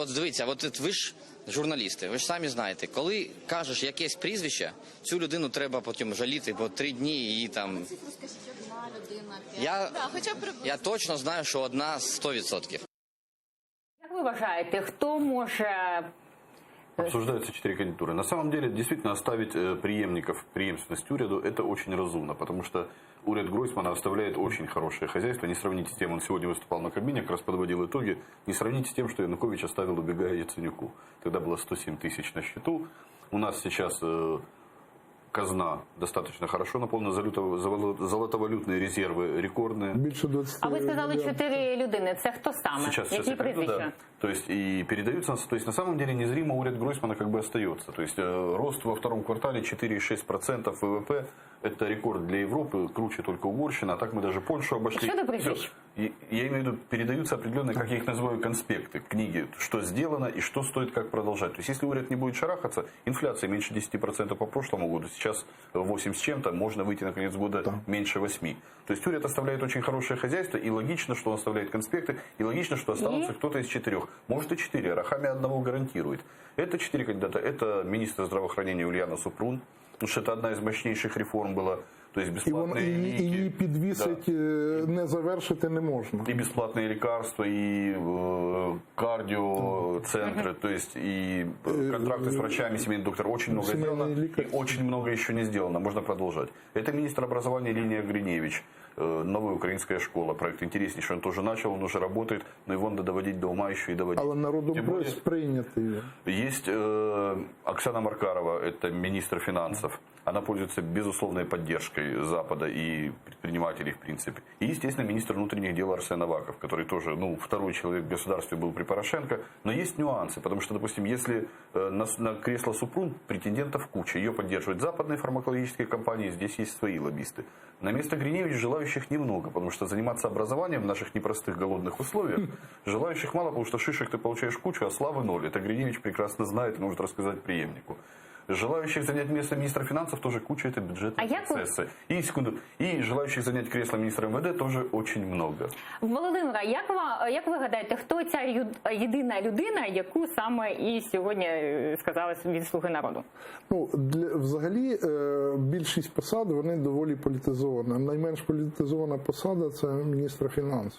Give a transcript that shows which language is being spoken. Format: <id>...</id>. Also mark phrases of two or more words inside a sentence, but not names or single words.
<uk>От дивіться, от ви ж журналісти, ви ж самі знаєте, коли кажеш якесь прізвище, цю людину треба потім жаліти, бо 3 дні і там... Я точно знаю, що одна 100%. Як ви вважаєте, хто може...</uk> <ru>Обсуждаются 4 кандидатуры. На самом деле, действительно, оставить преемственность уряду, это очень разумно, потому что уряд Гройсмана оставляет очень хорошее хозяйство. Не сравните с тем, он сегодня выступал на Кабмине, как раз подводил итоги, не сравните с тем, что Янукович оставил, убегая Яценюку. Тогда было 107 тысяч на счету. У нас сейчас казна достаточно хорошо наполнена, золотовалютные резервы рекордные.</ru> <uk>Більше 20 А ви сказали 4 людини. Це хто саме?</uk> <ru>Сейчас</ru> <uk>Які</uk> <ru>я приду,</ru> <uk>прізвища?</uk> <ru>да. То есть и передаются, то есть на самом деле незримо уряд Гройсмана как бы остается. То есть рост во втором квартале 4,6% ВВП – это рекорд для Европы, круче только Угорщина, а так мы даже Польшу обошли. Что до прізвищ? Я имею в виду, передаются определенные, как я их называю, конспекты, книги, что сделано и что стоит как продолжать. То есть если уряд не будет шарахаться, инфляция меньше 10% по прошлому году, сейчас 8 с чем-то, можно выйти на конец года меньше 8. То есть уряд оставляет очень хорошее хозяйство, и логично, что он оставляет конспекты, и логично, что останутся кто-то из 4. Может и 4, Арахамия одного гарантирует. Это 4 кандидата. Это министр здравоохранения Ульяна Супрун, потому что это одна из мощнейших реформ была. То есть бесплатные ліки.</ru> <uk>І її підвісить, не завершити не можна.</uk> <ru>И бесплатные лекарства, и кардиоцентры, то есть и контракты с врачами, семейный доктор. Очень много сделано, и очень много еще не сделано. Можно продолжать. Это министр образования Линия Гриневич. Новая украинская школа. Проект интереснейший. Он тоже начал, он уже работает, но его надо доводить до ума еще и доводить.</ru> <uk>Але народом сприйняти її.</uk> <ru>Есть Оксана Маркарова, это министр финансов. Она пользуется безусловной поддержкой Запада и предпринимателей, в принципе. И, естественно, министр внутренних дел Арсен Аваков, который тоже, второй человек в государстве был при Порошенко. Но есть нюансы, потому что, допустим, если на кресло Супрун претендентов куча, ее поддерживают западные фармакологические компании, здесь есть свои лоббисты. На место Гриневич желающих немного, потому что заниматься образованием в наших непростых голодных условиях желающих мало, потому что шишек ты получаешь кучу, а славы ноль. Это Гриневич прекрасно знает и может рассказать преемнику. Желающих занять место министра финансов тоже куча, это бюджетные процессы. И желающих занять кресло министра МВД тоже очень много.</ru> <uk>Володимира, як ви гадаєте, хто ця єдина людина, яку саме і сьогодні сказали від «Слуги народу»? Взагалі, більшість посад, вони доволі політизовані. Найменш політизована посада – це міністр фінансів.</uk>